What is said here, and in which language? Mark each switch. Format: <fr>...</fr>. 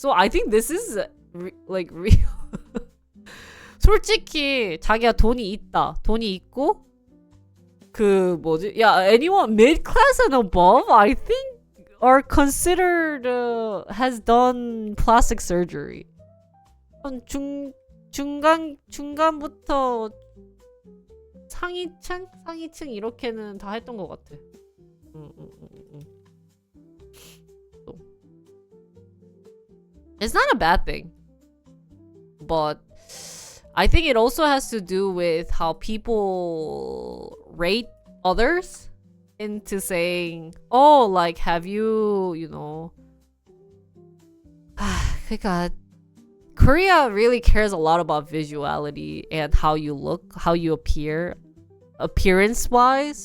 <en>So I think this is like real.</en> <ko>솔직히 자기가 돈이 있고</ko> <en>anyone mid class and above, I think are considered has done plastic surgery.</en> <ko>중간부터 상위층 이렇게는 다 했던 것 같아.</ko> <en>So, it's not a bad thing, but I think it also has to do with how people rate others into saying, oh, like, have you, you know,</en> <ko>그러니까</ko> <en>Korea really cares a lot about visuality and how you look, how you appear, appearance-wise.</en>